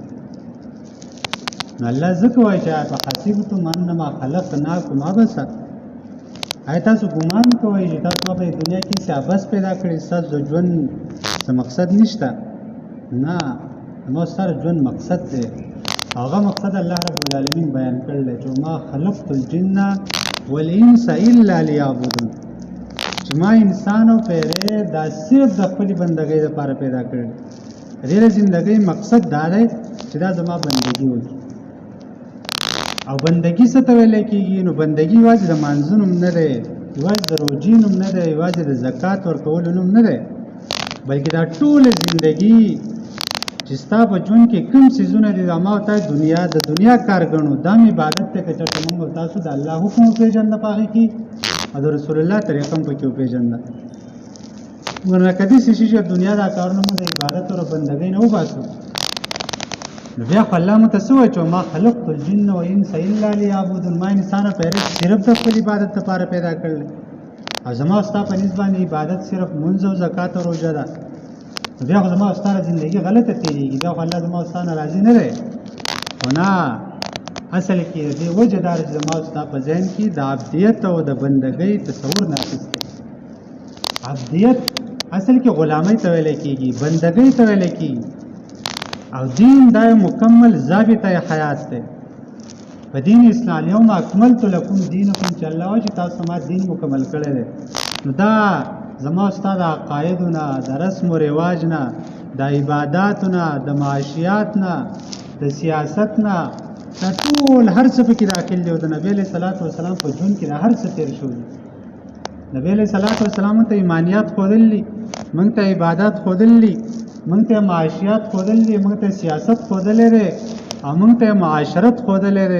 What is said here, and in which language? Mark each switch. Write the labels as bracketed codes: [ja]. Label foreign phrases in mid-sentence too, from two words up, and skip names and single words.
[ps] نو الله ځکه وایي چې [ar] افحسبتم انما خلقناکم عبثا، [ps] آیا تاسو ګمان کوئ چې تاسو په دنیا کې څه عبث پیدا کړی، ستاسو د ژوند څه مقصد نشته؟ نه، زما ستاسو ژوند مقصد دی. هغه مقصد [ar] الله رب العالمین [ps] بیان کړی چې [ar] ما خلقت الجن والانس الا لیعبدون، [ps] چې ما انسان او پیری دا صرف د خپلې بندګۍ لپاره پیدا کړی. د دې زندګۍ مقصد دا دی چې دا زما بندګي وکړي. او بندگی څه ته ویل کېږي؟ نو بندگی یوازې د مانځه نوم نه دی، یوازې د روژې نوم نه دی، یوازې د زکات ورکولو نوم نه دی، بلکې دا ټوله زندگی چې ستا په ژوند کې کوم څیزونه دي دا ما ته د دنیا کار ګڼو، دا مې عبادت دی. که چېرته موږ تاسو د الله حکم وپېژنده په هغې کې، او د رسول الله طریقه هم پکې وپېژنده، ورنه که داسې شي چې دنیا دا کارونه موږ د عبادت او بندګۍ نه وباسو، نو بیا خو الله موږ ته څه وایي چې [ar] ما خلقت الجن والانس الا لیعبدون، [ps] ما انسان پیدا صرف د خپل عبادت لپاره پیدا کړل، او زما او ستا په نسبت باندې عبادت صرف منځ او زکات او روژه ده. نو بیا خو زما او ستا زندګي غلطه تېرېږي، بیا خو الله زما او ستا نه راضي نه دی. خو نه، اصل کې د دې وجه دا چې زما او ستا په ذهن کې د عبدیت او د بندګۍ تصور ناقص دی. عبدیت اصل کې غلامۍ ته ویلی کېږي، بندګۍ ته ویلی کېږي، او دین دا مکمل ضابطه حیات دی. په دین اسلام [ar] اليوم اکملت لکم دینکم، [ps] چې الله وایي چې تاسو ما دین مکمل کړی دی. نو دا زما ستا د عقایدو نه، د رسم و رواج نه، د عباداتو نه، د معاشیات نه، د سیاست نه، دا ټول هر څه پکې داخل دی. او د نبي [ar] علیه صلات وسلام [ps] په ژوند کې دا هر څه تېر شوي. نبي [ar] علیه صلات وسلام [ps] ته ایمانیات ښودلي، موږ ته عبادات ښودلي، موږ ته معاشیات ښودلي، موږ ته سیاست ښودلی دی، او موږ ته معاشرت ښودلی دی.